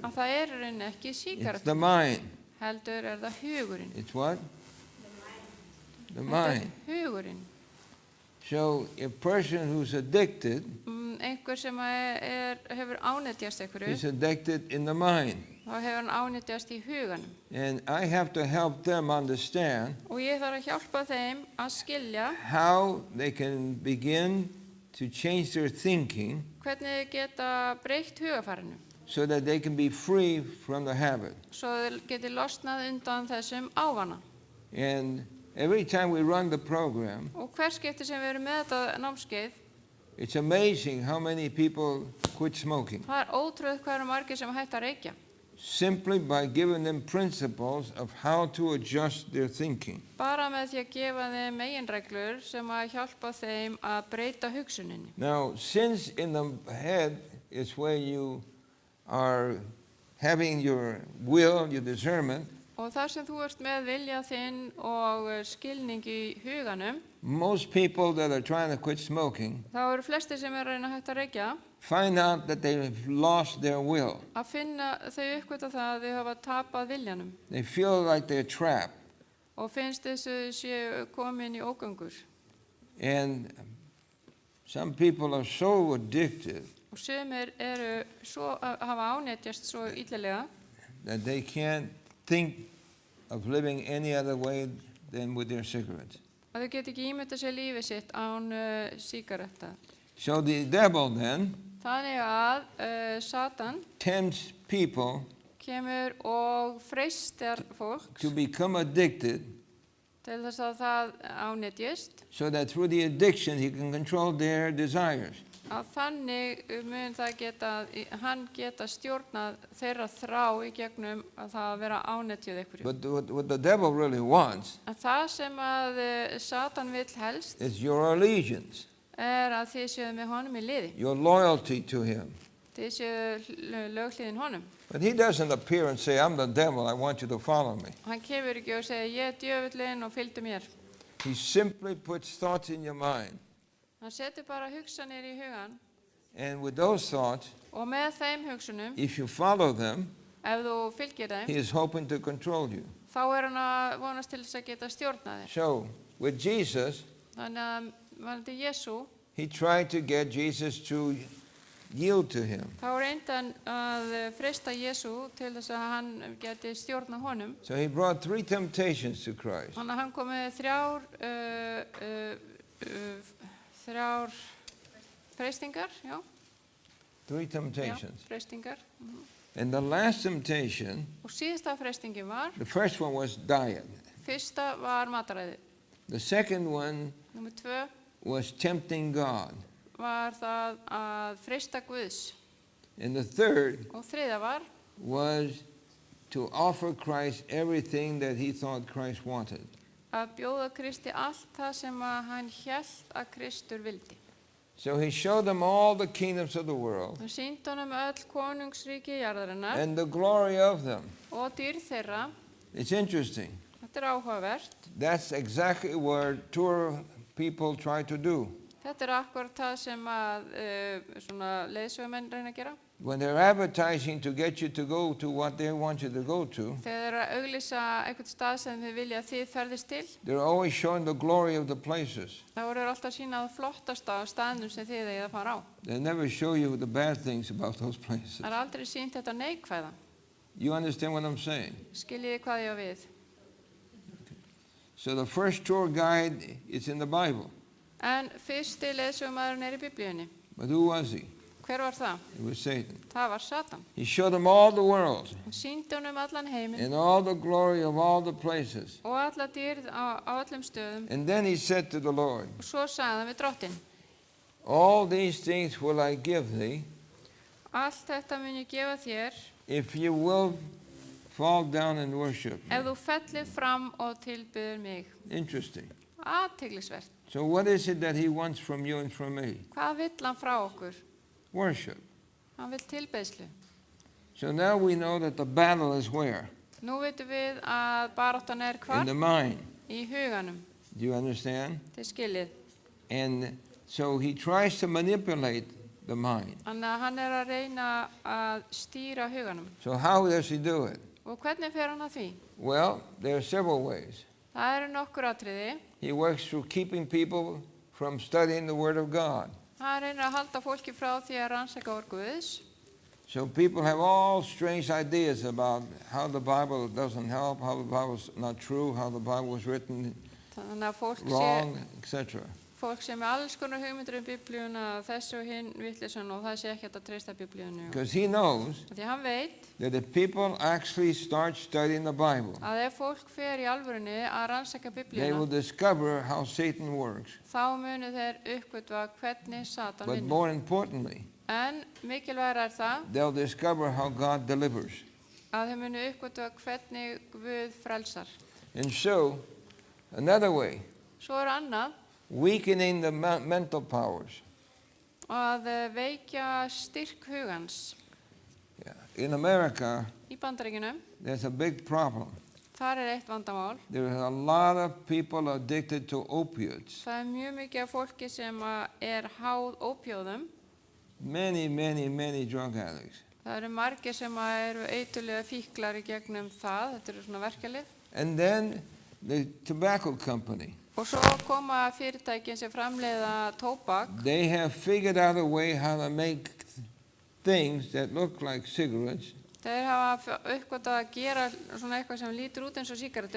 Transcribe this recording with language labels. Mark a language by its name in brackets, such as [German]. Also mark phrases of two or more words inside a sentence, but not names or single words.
[Icelandic] að það í rauninni ekki [English] it's the [Icelandic] sígarettunar, [English] mind. [Icelandic] heldur það hugurinn. [English] It's what? The [Icelandic] Þetta [English] mind. [Icelandic] hugurinn. [English] So a person who's addicted [Icelandic] Einhver sem hefur ánetjast einhverju, [English] is addicted in the mind. [Icelandic] þá hefur hann ánetjast í huganum. [English] And I have to help them understand [Icelandic] Og ég þarf að hjálpa þeim að skilja [English] how they can begin to change their thinking [Icelandic] hvernig þau geta breytt hugafarinu, [English] so that they can be free from the habit. [Icelandic] svo þau geti losnað undan þessum ávana. [English] And every time we run the program, [Icelandic] Og hver skipti sem við erum með þetta námskeið, [English] It's amazing how many people quit smoking [Icelandic] Það ótrúið hvað eru margir sem hætta að reykja. [English] simply by giving them principles of how to adjust their thinking. [Icelandic] Bara með því að gefa þeim meginreglur sem að hjálpa þeim að breyta hugsuninni. [English] Now, since in the head is where you are having your will, your discernment, [Icelandic] Og þar sem þú ert með vilja þinn og skilning í huganum, [English] most people that are trying to quit smoking [Icelandic] þá eru flestir sem eru að reyna að hætta að reykja [English] find out that they've lost their will. [Icelandic] að finna þau uppgöta það að þau hafa tapað viljanum [English] They feel like they're trapped. [Icelandic] og finnst þessu séu komin í ógöngur. [English] And some people are so addicted [Icelandic] Og sumir eru svo, hafa ánetjast svo illilega [English] that they can't think of living any other way than with their cigarettes. [Icelandic] að þau get ekki ímyndað sér lífið sitt án sígaretta. [English] So the devil then [Icelandic] Þannig að Satan [English] tempts people [Icelandic] kemur og freistar fólk [English] to become addicted [Icelandic] til þess að það ánetjist, [English] so that through the addiction he can control their desires. [Icelandic] að þannig mun hann geta stjórnað þeirra þrá í gegnum að það að vera ánetjuð einhverju. [English] But what the devil really wants [Icelandic] En það sem að Satan vill helst [English] is your allegiance, [Icelandic] að þið séu með honum í liði. [English] your loyalty to him. [Icelandic] Þið séu löghlýðin honum. [English] But he doesn't appear and say, I'm the devil, I want you to follow me. [Icelandic] Hann kemur ekki og segir, ég djöfullinn og fylgdu mér. [English] He simply puts thoughts in your mind. [Icelandic] Hann setur bara hugsanir í hugan [English] And with those thoughts, [Icelandic] og með þeim hugsunum, [English] if you follow them, [Icelandic] ef þú fylgir þeim, [English] he is hoping to control you. [Icelandic] þá hann að vonast til þess að geta stjórnað þér. [English] So, with Jesus, [Icelandic] Þannig að varðandi Jesú, [English] he tried to get Jesus to yield to him. [Icelandic] þá reyndi hann að freista Jesú til þess að hann geti stjórnað honum. [English] So he brought 3 temptations to Christ. [Icelandic] Þannig að hann kom með þrjár freistingar, já. [English] 3 temptations. [Icelandic] Já, freistingar. [English] And the last temptation, [Icelandic] Og síðasta freistingin var, [English] the first one was diet. [Icelandic] fyrsta var mataræði. [English] The second one [Icelandic] Númer 2 [English] was tempting God. [Icelandic] var það að freista Guðs. [English] And the third [Icelandic] Og þriðja var [English] was to offer Christ everything that he thought Christ wanted. [Icelandic] að bjóða Kristi allt það sem að hann hélt að Kristur vildi. [English] So he showed them all the kingdoms of the world [Icelandic] Hann sýndi honum öll konungsríki jarðarinnar [English] and the glory of them. [Icelandic] og dýrð þeirra. [English] It's interesting. [Icelandic] Þetta áhugavert. [English] That's exactly what tour people try to do. [Icelandic] Þetta akkurat það sem að leiðsögumenn reyna að gera. [English] When they're advertising to get you to go to what they want you to go to, [Icelandic] Þegar þeir eru að auglýsa einhvern stað sem þið vilja að þið ferðist til, [English] they're always showing the glory of the places. [Icelandic] þá eru þeir alltaf að sýna það flottasta á staðnum sem þið eigið að fara á. [English] They never show you the bad things about those places. [Icelandic] Það er aldrei sýnt þetta neikvæða. [English] You understand what I'm saying? [Icelandic] Skiljiði hvað ég á við. [English] So the first tour guide is in the Bible. [Icelandic] En fyrsti leiðsögumaðurinn í Biblíunni. [English] But who was he? [Icelandic] Hver var það? [English] It was Satan. [Icelandic] Það var Satan. [English] He showed them all the world [Icelandic] Hann sýndi honum allan heiminn [English] and all the glory of all the places. [Icelandic] og alla dýrð á öllum stöðum. [English] And then he said to the Lord, [Icelandic] Og svo sagði hann við Drottinn, [English] all these things will I give thee [Icelandic] allt þetta mun ég gefa þér [English] if you will fall down and worship me. [Icelandic] ef þú fellir fram og tilbyður mig. [English] Interesting. [Icelandic] Athyglisvert. [English] So what is it that he wants from you and from me? [Icelandic] Hvað vill hann frá okkur? [English] Worship. [Icelandic] Hann vill tilbeiðslu. [English] So now we know that the battle is where? [Icelandic] Nú veitum við að baráttan er [English] In [Icelandic] hvar? [English] the mind. [Icelandic] Í huganum. [English] Do you understand? [Icelandic] Þið skiljið. [English] And so he tries to manipulate the mind. [Icelandic] Þannig að hann er að reyna að stýra huganum. [English] So how does he do it? [Icelandic] Og hvernig fer hann að því? [English] Well, there are several ways. [Icelandic] Það eru nokkur atriði. [English] He works through keeping people from studying the Word of God. [Icelandic] Hann reynir að halda fólki frá því að rannsaka orð Guðs. [English] So people have all strange ideas about how the Bible doesn't help, how the Bible's not true, how the Bible was written [Icelandic] Þannig að [English] wrong, etc. [Icelandic] fólk sem er alls konar hugmyndir Biblíuna, þessu og hinn vitleysan og það sé ekki hægt að treysta Biblíunni. [English] Because he knows [Icelandic] Því hann veit [English] that if people actually start studying the Bible, [Icelandic] að ef fólk fer í alvörunni að rannsaka [English] they [Icelandic] Biblíuna, [English] will discover how Satan works. [Icelandic] þá munu þeir uppgötva hvernig Satan [English] But [Icelandic] vinnur. [English] more importantly, [Icelandic] En mikilvægara það [English] they'll discover how God delivers. [Icelandic] að þeir munu uppgötva hvernig Guð frelsar. [English] And so, another way, [Icelandic] Svo er annað [English] weakening the mental powers. [Icelandic] að veikja styrk hugans. [English] Yeah. In America, [Icelandic] Í Bandaríkjunum, [English] there's a big problem. [Icelandic] þar er eitt vandamál. [English] There are a lot of people addicted to opiates. [Icelandic] Það er mjög mikið af fólki sem er háð ópíóðum. [English] Many drug addicts. [Icelandic] Það eru margir sem eru eitulega fíklar í gegnum það. Þetta eru svona verkjalið. [English] And then the tobacco company, [Icelandic] Og svo koma fyrirtækin sem framleiða tóbak. [English] they have figured out a way how to make things that look like cigarettes, [Icelandic] Þeir hafa uppgötvað að gera svona eitthvað sem lítur út eins og sígarettur